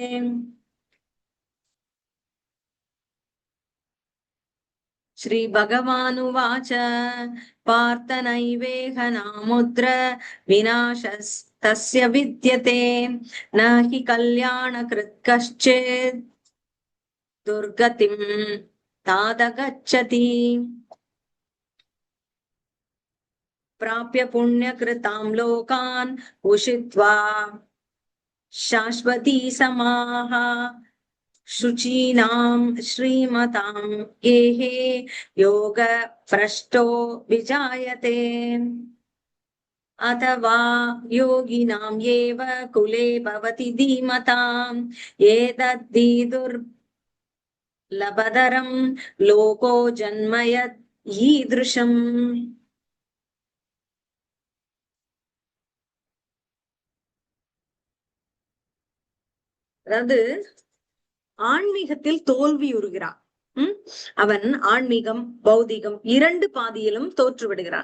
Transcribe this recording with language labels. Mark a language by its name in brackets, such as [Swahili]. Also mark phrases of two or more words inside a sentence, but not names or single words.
[Sanskrit] श्री भगवानुवाच पार्थ नैवेह नामुत्र विनाशस्तस्य विद्यते न हि कल्याणकृत् कश्चित् दुर्गतिं तातगच्छति प्राप्य पुण्यकृताम् लोकान् उषित्वा शाश्वतीः समाः शुचीनां श्रीमतां गेहे योग भ्रष्टो विजायते अथवा योगिनां एव कुले भवति धीमताम् एतद्धि दुर्लभतरं लोको जन्म ईदृशम्. [Tamil] அதாவது ஆன்மீகத்தில் தோல்வியுறுகிறான். அவன் ஆன்மீகம் பௌதிகம் இரண்டு பாதியிலும் தோற்று விடுகிறான்.